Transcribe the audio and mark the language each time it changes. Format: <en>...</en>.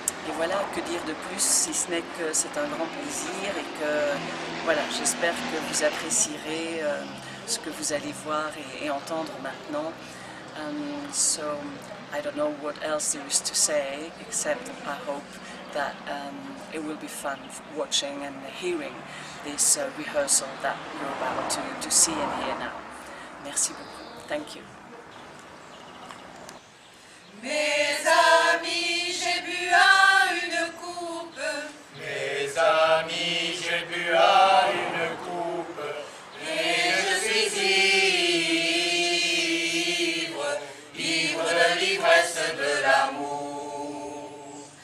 <fr>Et voilà, que dire de plus si ce n'est que c'est un grand plaisir et que voilà, j'espère que vous apprécierez ce que vous allez voir et entendre maintenant.</fr> <en>So I don't know what else there is to say except I hope that it will be fun watching and hearing this rehearsal that you're about to see and hear now.</en> <fr>Merci beaucoup.</fr> <en>Thank you.</en> <fr>Mes amis, j'ai bu à une coupe. Mes amis, j'ai bu à une coupe. Et je suis ivre, ivre de l'ivresse de l'amour.</fr>